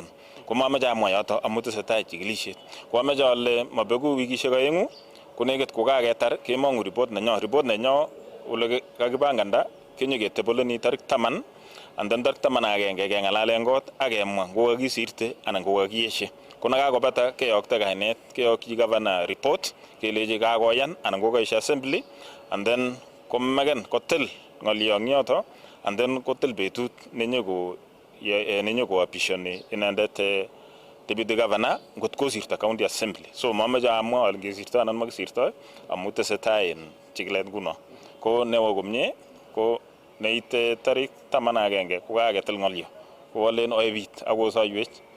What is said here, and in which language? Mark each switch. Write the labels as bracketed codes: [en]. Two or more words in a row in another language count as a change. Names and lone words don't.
[kln] Komameche amwa yoto amu tesetai chikilisiet. Koameche ale mabeku wikisiek aeng'u konekit kokaketar kemong'u report nenyo. Report nenyo ole kakipanganda kenyoketeboleni tarik 10 [en] and then [kln] tarik 11 keng'alale kot akemwa ngokakisirte anan kokakiyeshe. Ko nakakobata keyokto kainet keyokyi [en] governor report [kln] kelechi kakoyan anan kokaishe [en] assembly and then [kln] komeken kotil ng'olyo eng yoto [en] and then [kln] kotil betut nenyoko apishoni inendet [en] deputy governor [kln] ngot kosirto [en] county assembly. [kln] So mameche amwa ale ngesirto anan makisirto amu tesetai en chikilet nguno. Ko newo komie ko neite tarik 11 kokaketil ng'olyo kowalen oebit akosoiwech.